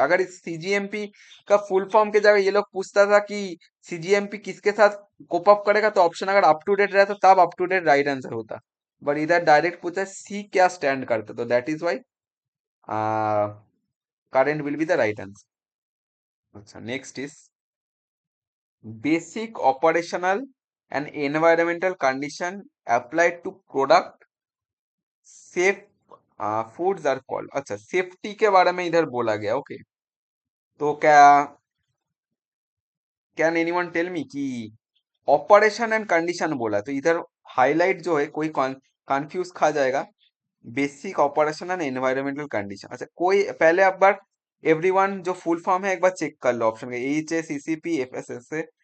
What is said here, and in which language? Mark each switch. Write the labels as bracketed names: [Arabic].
[Hindi] अगर इस सीजीएमपी का फुल फॉर्म के जगह ये लोग पूछता था कि सीजीएमपी किसके साथ कोप अप करेगा, तो ऑप्शन अगर अप टू डेट रहता तब up to date right answer होता, बट इधर डायरेक्ट पूछा सी क्या स्टैंड करता, तो [English] That is why current will be the right answer. अच्छा, next is basic operational and environmental condition applied to product safe foods are called। [Hindi] अच्छा, safety के बारे में इधर बोला गया। ओके, तो क्या कैन एनीवन टेल मी कि ऑपरेशन एंड कंडीशन बोला, तो इधर हाईलाइट जो है कोई कंफ्यूज खा जाएगा। Basic operation and environmental condition. अच्छा, कोई पहले एक बार एवरीवन जो फुल फॉर्म है एक बार चेक कर लो ऑप्शन के, HACCP FSSA।